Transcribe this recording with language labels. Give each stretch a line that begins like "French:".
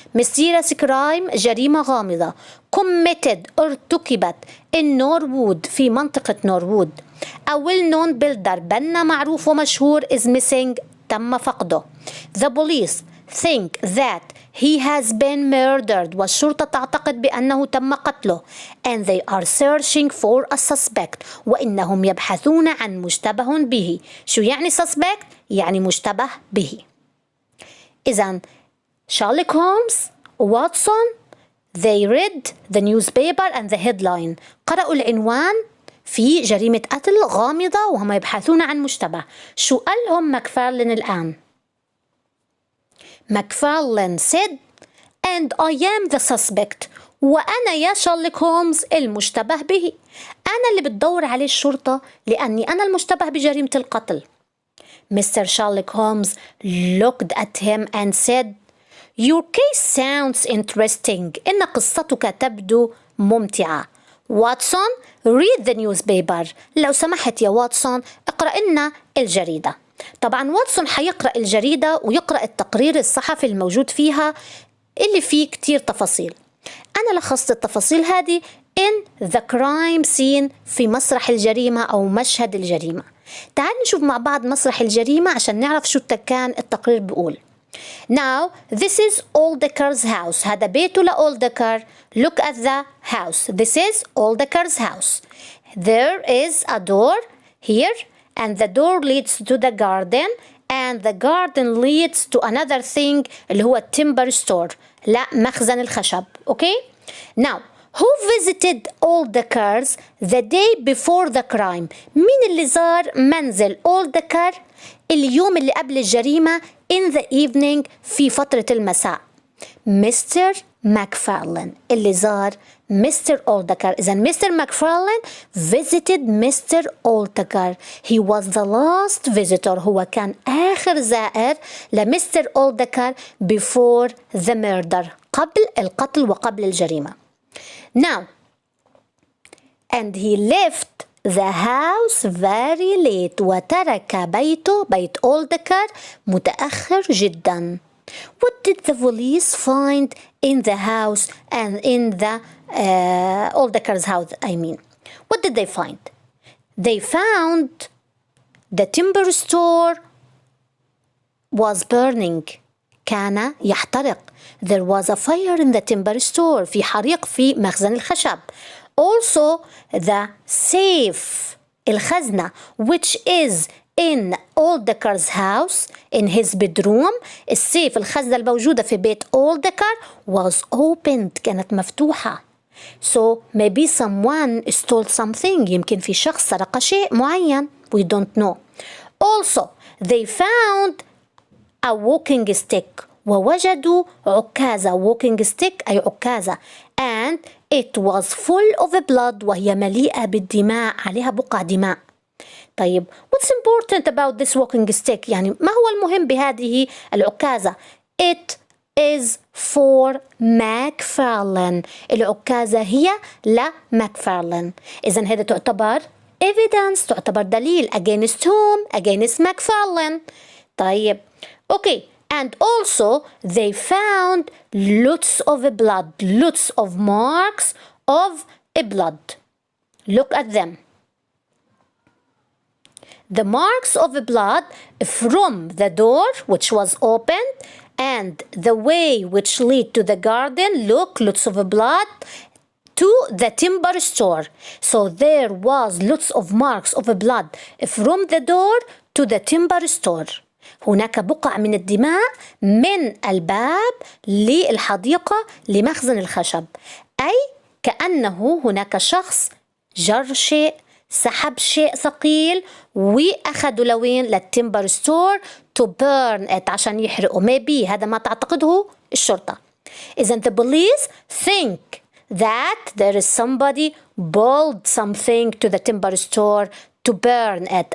English: Mysterious crime
Arabic: جريمة غامضة.
English: Committed
Arabic: ارتكبت
English: in Norwood
Arabic: في منطقة نوروود.
English: A well-known builder
Arabic: بنا معروف ومشهور
English: is missing
Arabic: تم فقده.
English: The police think that he has been murdered
Arabic: والشرطة تعتقد بأنه تم قتله.
English: And they are searching for a suspect
Arabic: وإنهم يبحثون عن مشتبه به. شو يعني suspect؟ يعني مشتبه به. إذن شارلوك هولمز وواتسون
English: they read the newspaper and the headline.
Arabic: قرأوا العنوان في جريمة قتل غامضة وهم يبحثون عن مشتبه. شو قالهم ماكفارلين الآن؟
English: McFarlane said and I am the suspect.
Arabic: وأنا يا شارلوك هولمز المشتبه به. أنا اللي بتدور عليه الشرطة لأني أنا المشتبه بجريمة القتل.
English: Mr. Sherlock Holmes looked at him and said your case sounds interesting.
Arabic: إن قصتك تبدو ممتعة.
English: Watson read the newspaper.
Arabic: لو سمحت يا واتسون اقرأ لنا الجريدة. طبعا واتسون حيقرأ الجريدة ويقرأ التقرير الصحفي الموجود فيها اللي فيه كتير تفاصيل. أنا لخصت التفاصيل هذه
English: in the crime scene
Arabic: في مسرح الجريمة أو مشهد الجريمة. تعال نشوف مع بعض مسرح الجريمة عشان نعرف شو كان التقرير بيقول.
English: Now this is Oldekar's house.
Arabic: هذا بيته لأولدكر.
English: Look at the house. This is Oldekar's house. There is a door here and the door leads to the garden and the garden leads to another thing
Arabic: اللي هو
English: timber store.
Arabic: لا مخزن الخشب. Okay?
English: Now who visited Oldekar the day before the crime?
Arabic: مين اللي زار منزل Oldekar اليوم اللي قبل الجريمة
English: in the evening
Arabic: في فترة المساء؟ مستر ماكفارلين اللي زار مستر أولدكر. إذا مستر ماكفارلين
English: visited
Arabic: مستر أولدكر.
English: He was the last visitor.
Arabic: هو كان آخر زائر لمستر أولدكر
English: before the murder.
Arabic: قبل القتل وقبل الجريمة.
English: Now, and he left the house very late.
Arabic: وترك بيته بيت أولدكر متأخر جدا.
English: What did the police find in the house and in the Oldekar's house? I mean, what did they find? They found the timber store was burning.
Arabic: كان يحترق.
English: There was a fire in the timber store.
Arabic: في حريق في مخزن الخشب.
English: Also the safe الخزنة which is in Oldekar's house in his bedroom.
Arabic: السيف الخزنة الموجودة في بيت Oldekar
English: was opened.
Arabic: كانت مفتوحة.
English: So maybe someone stole something.
Arabic: يمكن في شخص سرق شيء معين.
English: We don't know. Also they found a walking stick.
Arabic: ووجدوا عكازة. walking stick أي عكازة.
English: And it was full of blood.
Arabic: وهي مليئة بالدماء. عليها بقع دماء. طيب
English: what's important about this walking stick؟
Arabic: يعني ما هو المهم بهذه العكازة؟
English: It is for McFarlane.
Arabic: العكازة هي لماكفارلين. إذن هذا تعتبر evidence. تعتبر دليل
English: against whom؟ against McFarlane.
Arabic: طيب
English: okay. And also they found lots of blood. lots of marks of blood. Look at them. The marks of blood from the door which was opened and the way which lead to the garden. Look, lots of blood to the timber store. So there was lots of marks of blood from the door to the timber store.
Arabic: هناك بقع من الدماء من الباب للحديقة لمخزن الخشب. أي كأنه هناك شخص جر شيء سحب شيء ثقيل وأخذوا لوين للتمبر ستور
English: to burn it
Arabic: عشان يحرقوا. maybe هذا ما تعتقده الشرطة. إذن
English: the police think that there is somebody pulled something to the timber store to burn it.